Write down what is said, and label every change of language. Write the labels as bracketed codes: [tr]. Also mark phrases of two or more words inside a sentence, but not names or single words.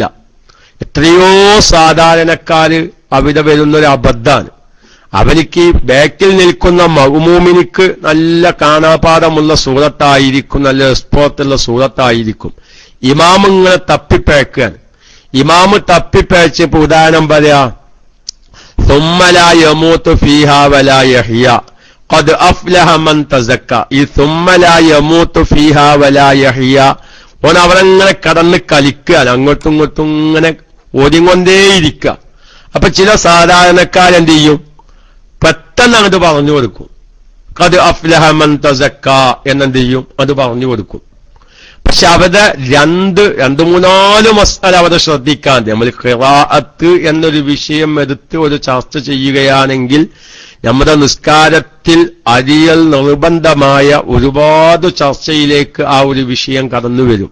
[ml] എത്രയോ സാധാരണക്കാര് അവിടെ വരുന്നൊരു അബദ്ധാണ്. അവനിക്ക് ബാക്കിൽ നിൽക്കുന്ന മഅ്മൂമിനിക്ക് നല്ല കാണാപാഠമുള്ള സൂറത്തായിരിക്കും, നല്ല എക്സ്പോർട്ടുള്ള സൂറത്തായിരിക്കും. ഇമാം ഇങ്ങനെ തപ്പിപ്പഴക്കുകയാണ്. ഇമാമ് തപ്പിപ്പഴച്ചപ്പോ ഉദാഹരണം പറയാ, [ar] ثم لا يموت فيها ولا يحيا قد أفلح من تزكى. [ml] ഈ [ar] ثم لا يموت فيها ولا يحيا [ml] ഓൻ അവരങ്ങനെ കടന്ന് കളിക്കുകയാണ്, അങ്ങോട്ടും ഇങ്ങോട്ടും ഇങ്ങനെ ഓടിക്കൊണ്ടേയിരിക്കുക. അപ്പൊ ചില സാധാരണക്കാരെന്ത് ചെയ്യും, പെട്ടെന്ന് അങ്ങോട്ട് പറഞ്ഞു കൊടുക്കും. [ar] قد أفلح من تزكى [ml] എന്നെന്ത് ചെയ്യും, അത് പറഞ്ഞു കൊടുക്കും. പക്ഷെ അവരുടെ രണ്ട് മൂന്നാല് മസ്അല അവരെ ശ്രദ്ധിക്കാൻ, നമ്മൾ ഖിറാഅത്ത് എന്നൊരു വിഷയം എടുത്ത് ഒരു ചർച്ച ചെയ്യുകയാണെങ്കിൽ നമ്മുടെ നിസ്കാരത്തിൽ അരിയൽ നിർബന്ധമായ ഒരുപാട് ചർച്ചയിലേക്ക് ആ ഒരു വിഷയം കടന്നു വരും.